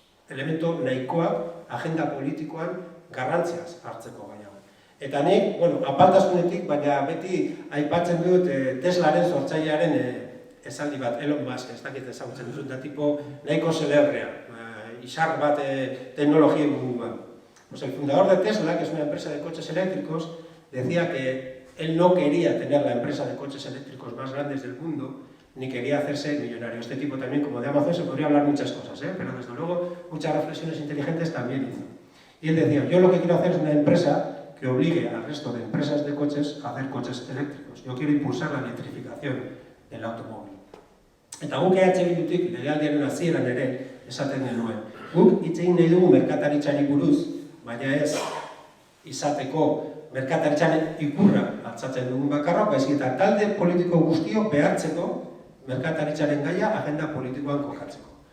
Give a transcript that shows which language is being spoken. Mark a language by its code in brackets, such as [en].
[eu] Elemento nahikoak agenda politikoan garrantziaz hartzeko gaia. Eta nik, apaltasunetik, baina beti aipatzen dut Teslaren sortzailearen esaldi bat, Elon Musk, ez dakit ezagutzen dut, da tipo nahiko celebrea, izar bat teknologien munduan. [es] Pues el fundador de Tesla, que es una empresa de coches eléctricos, decía que él no quería tener la empresa de coches eléctricos más grandes del mundo, ni quería hacerse millonario. Este tipo también, como de Amazon, se podría hablar muchas cosas, pero desde luego muchas reflexiones inteligentes también hizo. Y él decía, yo lo que quiero hacer es una empresa que obligue al resto de empresas de coches a hacer coches eléctricos. Yo quiero impulsar la electrificación del automóvil. [eu] Eta guk Bildutik legealdiaren hasieran ere esaten genuen. Guk hitz egin nahi dugu merkataritzari buruz, baina ez izateko merkataritzaren ikurra altzatzen dugun bakarra, baizik eta talde politiko guztio behartzeko merkataritzaren gaia agenda politikoan kokatzeko.